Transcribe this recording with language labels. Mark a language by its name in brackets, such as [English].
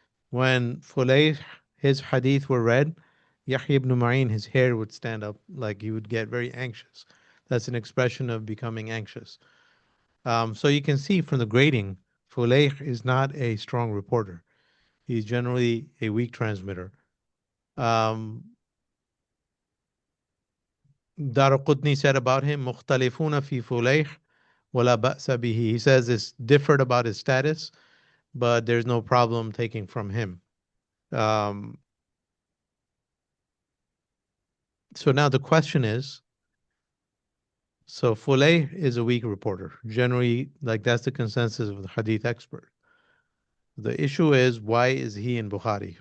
[English] When Fulayh, his hadith were read, Yahya ibn Ma'in, his hair would stand up, like he would get very anxious. That's an expression of becoming anxious. So you can see from the grading, Fulayh is not a strong reporter. He's generally a weak transmitter. Daraqutni said about him, [Arabic] مختلفون في فليح ولا بأس به. [English] He says it's differed about his status, but there's no problem taking from him. So now the question is, so Fulayh is a weak reporter. Generally, like that's the consensus of the hadith expert. The issue is, why is he in Bukhari?